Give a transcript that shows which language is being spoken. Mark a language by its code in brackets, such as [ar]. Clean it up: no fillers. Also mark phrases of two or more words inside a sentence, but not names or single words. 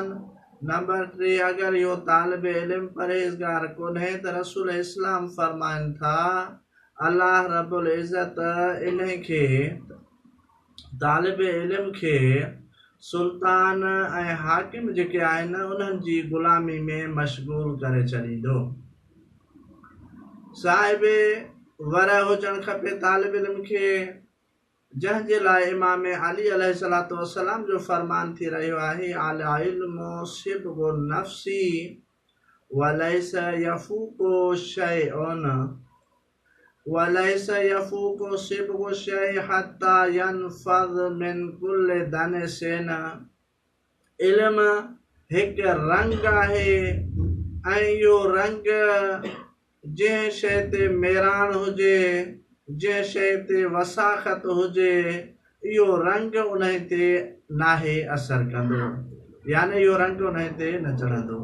[sd] नंबर 3, अगर इहो तालिब इल्म परहेज़गार कोन्हे त रसूल इस्लाम फरमाइनि था, अल्लाह रब्बुल इज़्ज़त इनखे तालिब इल्म खे सुल्तान ऐं हाकिम जेके आहिनि उन्हनि जी ग़ुलामी में मशगूल करे छॾींदो। साहिब वर हुजणु खपे तालिब इल्म खे, जंहिंजे लाइ इमाम अली अलैहिस्सलातु वस्सलाम जो फरमान थी रहियो आहे, [ar] العلم صبغ نفسي وليس يفوق شيء وليس يفوق صبغ شيء حتى ينفذ من كل دنس. [sd] इल्म हिकु रंग आहे ऐं इहो रंग जंहिं शइ ते मेराण हुजे, जंहिं शइ ते वसाख़त हुजे, इहो रंग उन ते नाहे असर कंदो, यानी इहो रंग उन ते न चढ़ंदो।